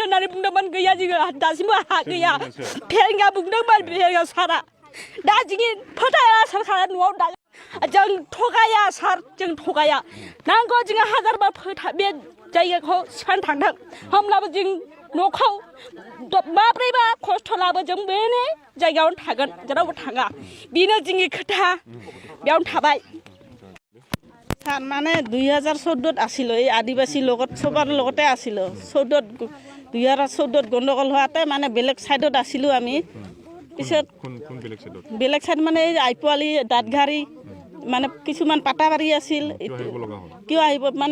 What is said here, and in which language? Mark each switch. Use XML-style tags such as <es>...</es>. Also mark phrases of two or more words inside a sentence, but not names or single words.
<brx>होननानै बुंदोंमोन गैया जोङो दासिमबो हा गैया फेंगा बुंदोंमोन फेंगा सारा दा जोंनि फोथाया सरकारा न'आव दा जों थगाया सार जों थगाया नांगौ जोङो हाजारबा बे जायगाखौ सिफायनो थांदों होमब्लाबो जों न'खौ माब्रैबा खस्थ' लाबो जों बेनि जायगायावनो थागोन जेरावबो थाङा बेनो जोंनि खोथा बेयावनो थाबाय</brx> <as>सार माने 2014 আছিল এই আদিবাসী লগত সবার লগতে আছিল 2014 গণ্ডগোল হোৱাতে মানে বেলেগ সাইডত আছিলোঁ আমি পিছত বেলেগ সাইড মানে এই আইপুৱালি দাঁতঘাৰী মানে কিছুমান পাটাবাৰী আছিল কিয় আহিব মানে</as>